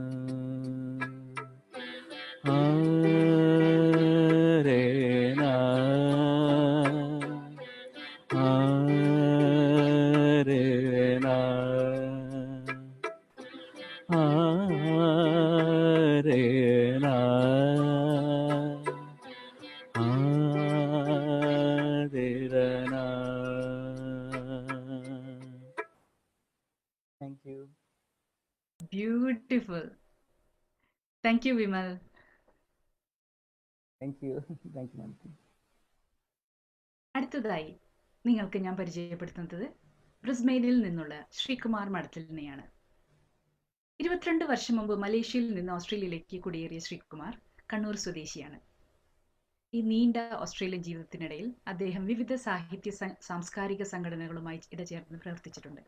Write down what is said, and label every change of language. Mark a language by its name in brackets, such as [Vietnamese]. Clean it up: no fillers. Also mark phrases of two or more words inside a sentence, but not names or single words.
[English] रे ना, रे ना, रे ना, रे ना। Thank you. Beautiful. Thank you, Vimal. Thank you. Thank you, Mansi. [Malayalam] അടുത്തതായി നിങ്ങൾക്ക് ഞാൻ പരിചയപ്പെടുത്തുന്നത് ബ്രിസ്ബെയിനിൽ നിന്നുള്ള ശ്രീകുമാർ മഠത്തിലിനെയാണ്. 22 വർഷം മുമ്പ് മലേഷ്യയിൽ നിന്ന് ഓസ്ട്രേലിയയിലേക്ക് കുടിയേറിയ ശ്രീകുമാർ കണ്ണൂർ സ്വദേശിയാണ്. ഈ നീണ്ട ഓസ്ട്രേലിയൻ ജീവിതത്തിനിടയിൽ അദ്ദേഹം വിവിധ സാഹിത്യ സാംസ്കാരിക സംഘടനകളുമായി ഇടചേർന്ന് പ്രവർത്തിച്ചിട്ടുണ്ട്.